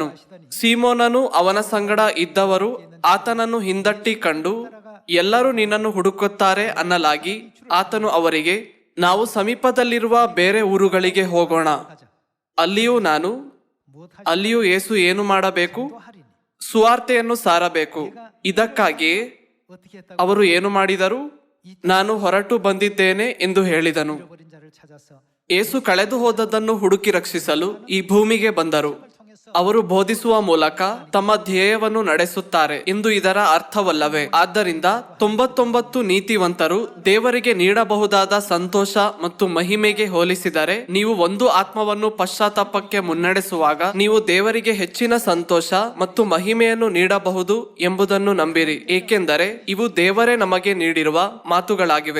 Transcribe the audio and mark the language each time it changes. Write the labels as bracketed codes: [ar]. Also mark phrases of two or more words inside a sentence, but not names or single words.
[kn] ಸೀಮೋನನು ಅವನ ಸಂಗಡ ಇದ್ದವರು ಆತನನ್ನು ಹಿಂದಟ್ಟಿ ಕಂಡು, ಎಲ್ಲರೂ ನಿನ್ನನ್ನು ಹುಡುಕುತ್ತಾರೆ ಅನ್ನಲಾಗಿ ಆತನು ಅವರಿಗೆ, ನಾವು ಸಮೀಪದಲ್ಲಿರುವ ಬೇರೆ ಊರುಗಳಿಗೆ ಹೋಗೋಣ, ಅಲ್ಲಿಯೂ ನಾನು ಅಲ್ಲಿಯೂ ಯೇಸು ಏನು ಮಾಡಬೇಕು? ಸುವಾರ್ತೆಯನ್ನು ಸಾರಬೇಕು. ಇದಕ್ಕಾಗಿಯೇ [ko] 어떻게 했다고 [kn] ಅವರು ಏನು ಮಾಡಿದರು? ನಾನು ಹೊರಟು ಬಂದಿದ್ದೇನೆ ಎಂದು ಹೇಳಿದನು. [ko] 잃어버린 자를 찾아서 [kn] ಯೇಸು ಕಳೆದು ಹೋದದ್ದನ್ನು ಹುಡುಕಿ ರಕ್ಷಿಸಲು ಈ ಭೂಮಿಗೆ ಬಂದರು. ಅವರು ಬೋಧಿಸುವ ಮೂಲಕ ತಮ್ಮ ಧ್ಯೇಯವನ್ನು ನಡೆಸುತ್ತಾರೆ ಎಂದು ಇದರ ಅರ್ಥವಲ್ಲವೇ? ಆದ್ದರಿಂದ 99 ನೀತಿವಂತರು ದೇವರಿಗೆ ನೀಡಬಹುದಾದ ಸಂತೋಷ ಮತ್ತು ಮಹಿಮೆಗೆ ಹೋಲಿಸಿದರೆ, ನೀವು ಒಂದು ಆತ್ಮವನ್ನು ಪಶ್ಚಾತ್ತಾಪಕ್ಕೆ ಮುನ್ನಡೆಸುವಾಗ ನೀವು ದೇವರಿಗೆ ಹೆಚ್ಚಿನ ಸಂತೋಷ ಮತ್ತು ಮಹಿಮೆಯನ್ನು ನೀಡಬಹುದು ಎಂಬುದನ್ನು ನಂಬಿರಿ, ಏಕೆಂದರೆ ಇವು ದೇವರೇ ನಮಗೆ ನೀಡಿರುವ ಮಾತುಗಳಾಗಿವೆ.